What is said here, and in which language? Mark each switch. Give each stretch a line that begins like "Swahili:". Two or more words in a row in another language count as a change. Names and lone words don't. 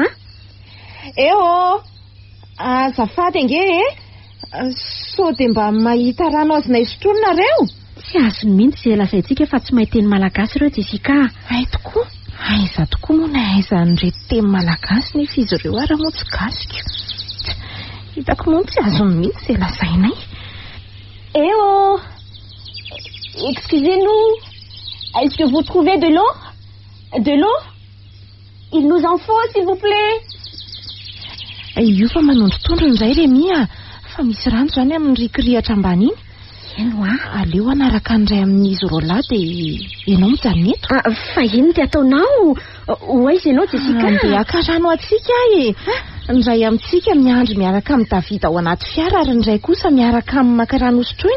Malagasy: Eo azafady ange sao dia mba mahita rano azonay isotroiny nareo. Tsy azony mihitsy izay lazaintsika fa tsy mahay teny malagasy ireo Jessica. Ay tokoa. Aiza tokoa moa na aiza nireto teny malagasy nefa izy ireo ary moa tsy gasika. Hitako moa tsy azony mihitsy izay lazainay.
French: Excusez-nous, est-ce que vous trouvez de l'eau? De l'eau? Il nous en faut, s'il vous plaît.
Malagasy: Io fa manondro-tondro izay Remia. Fa misy rano zany amin'ny rikirihatra ambany iny. Eno aleo anaraka andray amin'izy rola dia ianao mijanona eto. Fa ino ty ataonao? Hoaiza ianao Jessica? Andeha haka rano atsika Ndray amintsika miandry miaraka amin'ny Davida ao anaty fiara ary ndray kosa miaraka amin'ny maka rano sotroina.